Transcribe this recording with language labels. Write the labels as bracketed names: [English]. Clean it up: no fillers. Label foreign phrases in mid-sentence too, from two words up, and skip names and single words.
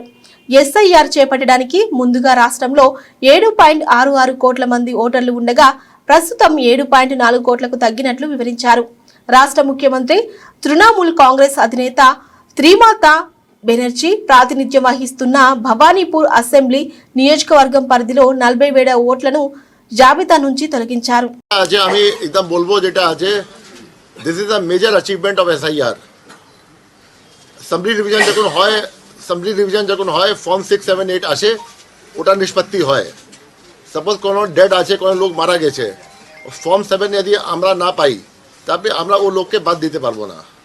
[Telugu] ఎస్ఐఆర్ చేపట్టడానికి ముందుగా రాష్ట్రంలో 7.66 కోట్ల మంది ఓటర్లు ఉండగా ప్రస్తుతం 7.4 కోట్లకు తగ్గినట్లు వివరించారు. రాష్ట్ర ముఖ్యమంత్రి తృణమూల్ కాంగ్రెస్ అధినేత త్రిమాతా బెనర్జీ ప్రాతినిధ్యం వహిస్తున్న భవానీపూర్ అసెంబ్లీ నియోజకవర్గం పరిధిలో 40,000 ఓట్లను జాబితా నుంచి తొలగించారు. [Bangla] আমি একদম বলবো যেটা আছে, [English] This is a major achievement of SIR. assembly division [Bangla] যখন হয় [English] assembly revision [Bangla] যখন হয় ফর্ম 6, 7, 8 আসে, ওটা নিষ্পত্তি হয়। সাপোজ কোনো ডেড আছে, কোনো লোক মারা গেছে, ফর্ম 7 যদি আমরা না পাই, তারপরে আমরা ও লোককে বাদ দিতে পারবো না।